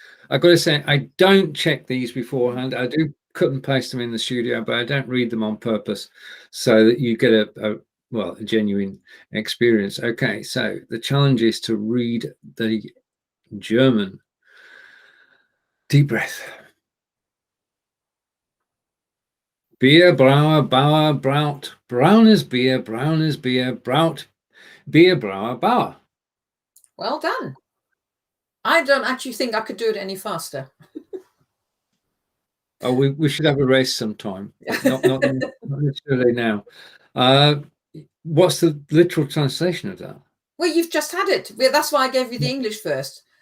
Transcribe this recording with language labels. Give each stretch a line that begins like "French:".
English: I've got to say, I don't check these beforehand. I do cut and paste them in the studio, but I don't read them on purpose so that you get a genuine experience. Okay, so the challenge is to read the German. Deep breath.
German: Bierbrauer Bauer braut, braunes Bier, braut, Bierbrauer Bauer.
English: Well done. I don't actually think I could do it any faster. Oh, we should have a race sometime. Not necessarily now. What's the literal translation of that? Well, you've just had it. That's why I gave you the English first.